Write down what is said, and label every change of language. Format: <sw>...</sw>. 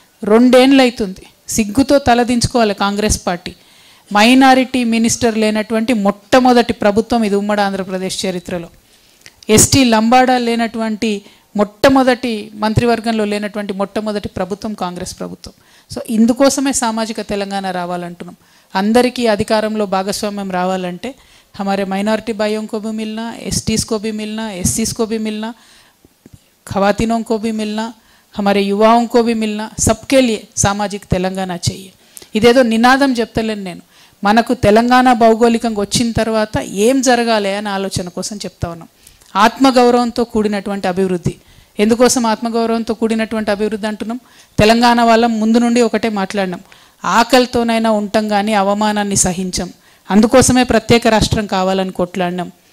<te>2 ఏళ్ళు అవుతుంది. సిగ్గుతో తలదించుకోవాలి కాంగ్రెస్ పార్టీ. మైనారిటీ మినిస్టర్ లేనటువంటి మొట్టమొదటి ప్రభుత్వం ఇది ఉమ్మడి ఆంధ్రప్రదేశ్ చరిత్రలో. ఎస్టీ లంబాడా లేనటువంటి మొట్టమొదటి మంత్రివర్గంలో లేనటువంటి మొట్టమొదటి ప్రభుత్వం కాంగ్రెస్ ప్రభుత్వం. సో ఇందుకోసమే సామాజిక తెలంగాణ రావాలంటున్నాం. అందరికీ అధికారంలో భాగస్వామ్యం రావాలంటే</te> <hi>हमारे माइनॉरिटी भाइयों को भी मिलना, एसटीज़ को भी मिलना, एससीज़ को भी मिलना, खवातीनों को भी मिलना, हमारे युवाओं को भी मिलना, सबके लिए सामाजिक तेलंगाना चाहिए.</hi> <te>ఇదేదో నినాదం చెప్తలేను నేను, మనకు తెలంగాణ భౌగోళికంగా వచ్చిన తర్వాత ఏం జరగాలి అని ఆలోచన కోసం చెప్తా ఉన్నాం. ఆత్మగౌరవంతో కూడినటువంటి అభివృద్ధి. ఎందుకోసం ఆత్మగౌరవంతో కూడినటువంటి అభివృద్ధి అంటున్నాం? తెలంగాణ వాళ్ళం ముందు నుండి ఒకటే మాట్లాడినాం, ఆకలితోనైనా ఉంటాం కానీ అవమానాన్ని సహించం, అందుకోసమే ప్రత్యేక రాష్ట్రం కావాలని కొట్లాడినాం.</te>